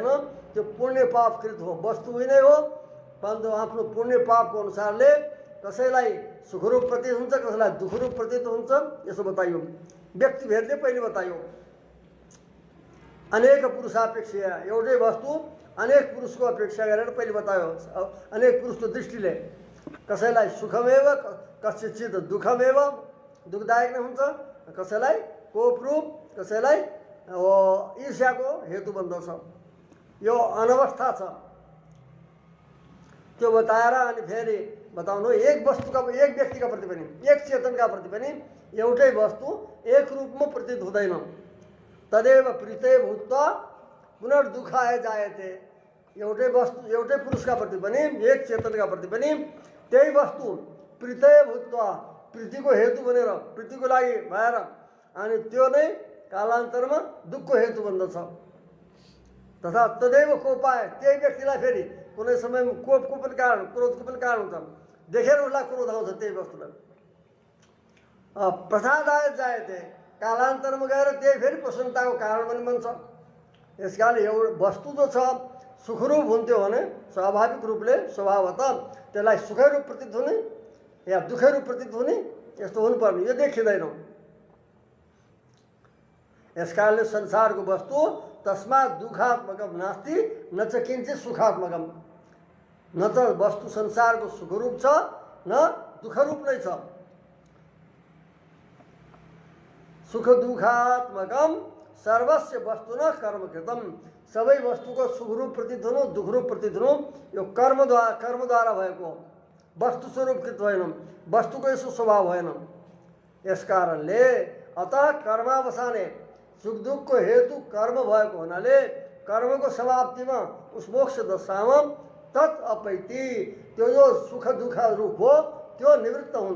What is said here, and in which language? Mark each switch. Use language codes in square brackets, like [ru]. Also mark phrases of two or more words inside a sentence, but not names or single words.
[ne] त्यो पुण्य पापकृत हो वस्तु नै हो परन्तु आफ्नो पुण्य पापको अनुसारले कसैलाई सुखरूप प्रतीत हुन्छ, कसैलाई दुःखरूप प्रतीत हुन्छ, यसो बताइयो। व्यक्तिभेदले पहिले बताइयो। अनेक पुरुषापेक्षा, एउटै वस्तु अनेक पुरुषको अपेक्षा गरेर पहिले बतायो। अनेक पुरुषको दृष्टिले कसैलाई [sa] सुखमेव कस्यचित् दुःखमेव, [ne] दुःखदायक नै हुन्छ, कसैलाई कोपरूप, कसैलाई ईर्ष्याको हेतु बन्दछ। यो अनवस्था छ। त्यो बताएर अनि फेरि बताउनु एक वस्तुका, एक व्यक्तिका प्रति पनि, एक चेतनका प्रति पनि एउटै वस्तु एक रूपमा प्रतीत हुँदैन। [sa] तदेव प्रीते भूत्वा पुनर्दुःखाय जायते। [ne] एउटै वस्तु, एउटै पुरुषका प्रति पनि, एक चेतनका प्रति पनि त्यही वस्तु [sa] प्रीते भूत्वा, [ne] प्रीतिको हेतु बनेर, प्रीतिको लागि भएर अनि त्यो नै कालान्तरमा दुःखको हेतु बन्दछ। [sa] तथा तदैव कोपाय, [ne] त्यही व्यक्तिलाई फेरि कुनै समयमा कोपको पनि कारण, क्रोधको पनि कारण हुन्छ। देखेर उसलाई क्रोध आउँछ त्यही वस्तुलाई। [sa] प्रसादाय जायते, [ne] कालान्तरमा गएर त्यही फेरि प्रसन्नताको कारण पनि बन्छ। यस कारणले एउटा वस्तु जो छ सुखरूप हुन्थ्यो भने स्वाभाविक रूपले स्वभावतः त्यसलाई सुखै रूप प्रतीत हुने या दुःखै रूप प्रतीत हुने, यस्तो हुनुपर्ने, यो देखिँदैन। यस कारणले संसारको वस्तु [sa] तस्मात् दुःखात्मकम नास्ति न च किञ्चित् सुखात्मकम। [ne] न त वस्तु संसारको सुखरूप छ न दुःखरूप नै छ। [sa] सुख दुःखात्मकम सर्वस्य वस्तुन कर्मकृतम। [ne] सबै वस्तुको सुखरूप प्रतीत हुनु, दुःखरूप प्रतीत हुनु यो कर्मद्वारा भएको, वस्तु स्वरूपकृत होइन, वस्तुको यसो स्वभाव भएन। यस कारणले [sa] अतः कर्मावसाने [ne] सुख दुःखको हेतु कर्म भएको हुनाले कर्मको समाप्तिमा उस मोक्ष दशामा [sa] तत् अपैति, [ne] त्यो जो सुख दुःख रूप हो त्यो निवृत्त हुन्छ।